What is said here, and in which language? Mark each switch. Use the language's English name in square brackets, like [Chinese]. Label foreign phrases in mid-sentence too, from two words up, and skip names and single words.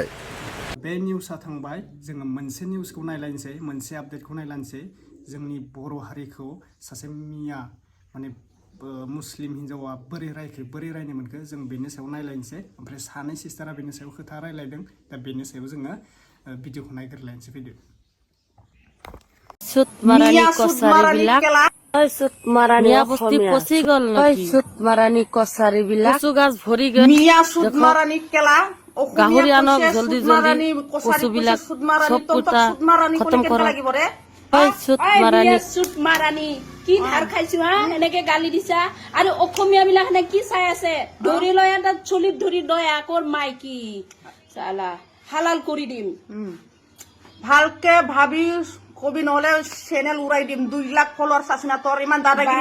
[Bodo] बे निउसआ थांबाय जोङो मोनसे निउसखौ नायलायनोसै मोनसे आपडेटखौ नायलायनोसै जोंनि बर' हारिखौ सासे मिया माने मुस्लिम हिन्जावा बोरै रायखो बोरै रायनो मोनखो जों बेनि सायाव नायलायनोसै ओमफ्राय सानै सिस्टारा बेनि सायाव खोथा रायलायदों दा बेनि सायाव जोङो भिडिअखौ नायग्रोलायनोसै फैदो [Assamese] সুত মাৰাণি কছাৰি বিলাক সুত মাৰাণি মিয়া বস্তি পচি গল নকি সুত মাৰাণি কছাৰি বিলাক কচু গাছ ভৰি গল মিয়া সুত মাৰাণি কেলা গাহৰি আনক জল্দী কচু বিলাক সব কুটা খতম কৰ সুত মাৰাণি সুত মাৰাণি কি ধাৰ খাইছো হা এনেকে গালি দিছা আৰু অসমীয়া বিলাক নে কি চাই আছে ধৰি লয় এটা চলিত ধৰি দয়া কৰ মাইকি চালা হালাল কৰি দিম ভালকে ভাবি কবি নহলে চেনেল উড়াই দিম 2 লাখ ফলোয়ার্স আছে না তোর ইমান দাদাগিরি